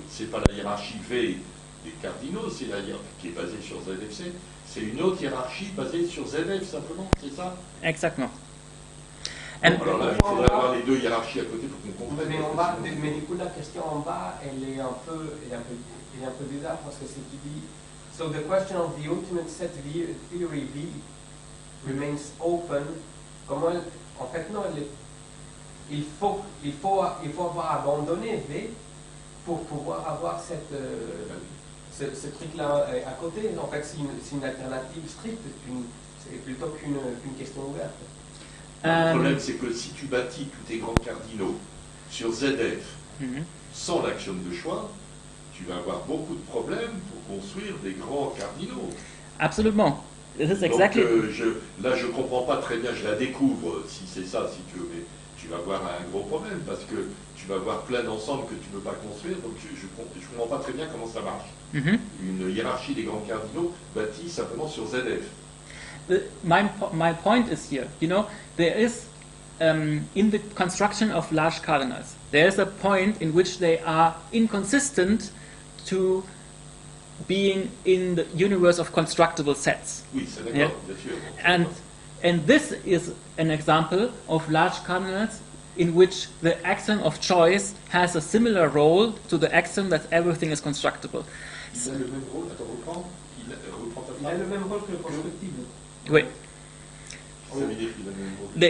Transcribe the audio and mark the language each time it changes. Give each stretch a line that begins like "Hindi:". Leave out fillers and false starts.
French: C'est pas la hiérarchie V des cardinaux, c'est la hiérarchie qui est basée sur ZFC. C'est une autre hiérarchie basée sur ZF simplement, c'est ça? Exactement. Bon, alors là, il faudrait avoir les deux hiérarchies à côté pour qu'on comprenne. Mais du coup, la question en bas, elle est un peu bizarre parce que c'est qui dit.
English: So the question of the ultimate set theory V remains open.
French: Comment en fait non, il faut avoir abandonné V pour pouvoir avoir ce truc-là à côté. En fait, c'est une alternative stricte, c'est plutôt qu'une question ouverte. Le problème, c'est que si tu bâtis tous tes grands cardinaux sur ZF sans l'axiome de choix, tu vas avoir beaucoup de problèmes pour construire des grands cardinaux. Absolument. Donc, là, je ne comprends pas très bien, je la découvre, si c'est ça, si tu veux, mais tu vas avoir un gros problème parce que tu vas avoir plein d'ensembles que tu ne peux pas construire, donc je ne comprends pas très bien comment ça marche. Une hiérarchie des grands cardinaux bâtie simplement sur ZF.
English: My point is here, there is, in the construction of large cardinals, there is a point in which they are inconsistent to being in the universe of constructible sets.
French: Oui, c'est d'accord, bien sûr.
English: And this is an example of large cardinals in which the axiom of choice has a similar role to the axiom that everything is constructible.
French: Il a le même rôle, attends, reprends ta phrase. Il a le même rôle que le constructible. Oui. Ça veut dire qu'il a le même rôle.